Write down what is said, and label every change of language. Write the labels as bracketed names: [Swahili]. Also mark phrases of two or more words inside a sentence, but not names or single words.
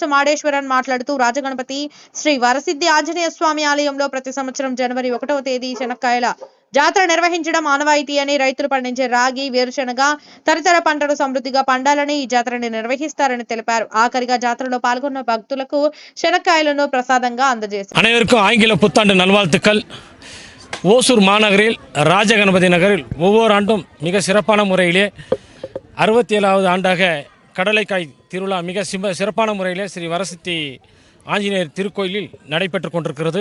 [Telugu] మాడేశ్వరన్ మాట్లాడుతూ రాజగణపతి శ్రీ వరసిద్ధి ఆంజనేయ స్వామి ఆలయంలో ప్రతి సంవత్సరం జనవరి 1వ తేదీ చెనక్కాయల జాతర నిర్వహించడం ఆనవాయితీ అని, రైతులు పండించే రాగి, వేరుశనగ తదితర పంటలు సమృద్ధిగా పండాలని ఈ జాతరని నిర్వహిస్తారని తెలిపారు. ఆఖరిగా జాతరలో పాల్గొన్న భక్తులకు చెనక్కాయలను ప్రసాదంగా అందజేశారు. [Tamil] அனைவருக்கும் ஆங்கில புத்தாண்டு நல்வாழ்த்துக்கள். ஓசூர் மாநகரில் ராஜகணபதி நகரில் ஒவ்வொரு ஆண்டும் மிக சிறப்பான முறையிலே 67வது ஆண்டாக கடலைக்காய் திருவிழா மிக சிறப்பான முறையிலே ஸ்ரீ வரசித்தி ஆஞ்சநேயர் திருக்கோயிலில் நடைபெற்று கொண்டிருக்கிறது.